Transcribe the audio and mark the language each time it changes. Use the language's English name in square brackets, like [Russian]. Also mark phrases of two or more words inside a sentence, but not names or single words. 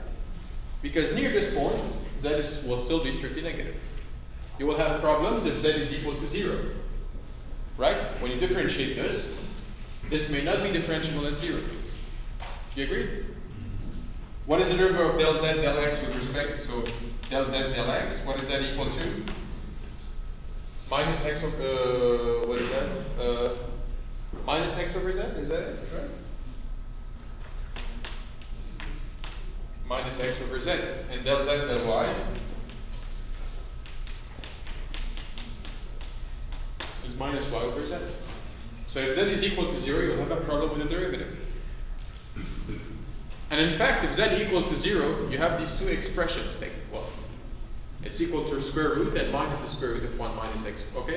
[English] Because near this point, will still be strictly negative. You will have problems if z is equal to 0. Right? When you differentiate this may not be differentiable at 0. Do you agree? What is the derivative of del z del x with respect to del z del x? What is that equal to? Minus x over, what is that? Minus x over z, is that it? Right? Minus x over z. And del z del y is minus y over z. So if z is equal to 0, you'll have a problem with the derivative. And in fact, if z equals to 0, you have these two expressions. Well, it's equal to square root and minus the square root of 1 minus x.